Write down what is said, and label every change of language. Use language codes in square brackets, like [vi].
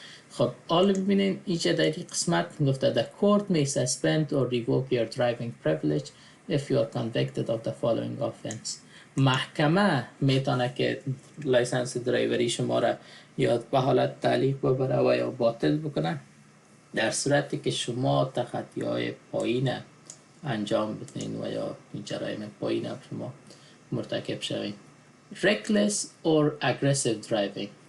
[fa] خب حالا ببینین اینجا در این قسمت گفته [en] the court may suspend or revoke your driving privilege if you are convicted of the following offense. [fa] محکمه میتونه که لایسنس درایوری شما را یا به حالت تعلیق ببره و یا باطل بکنه در صورتی که شما تخطی‌های پایین انجام بدین و یا جرایم پایین شما مرتکب شوین. [en] reckless or aggressive driving.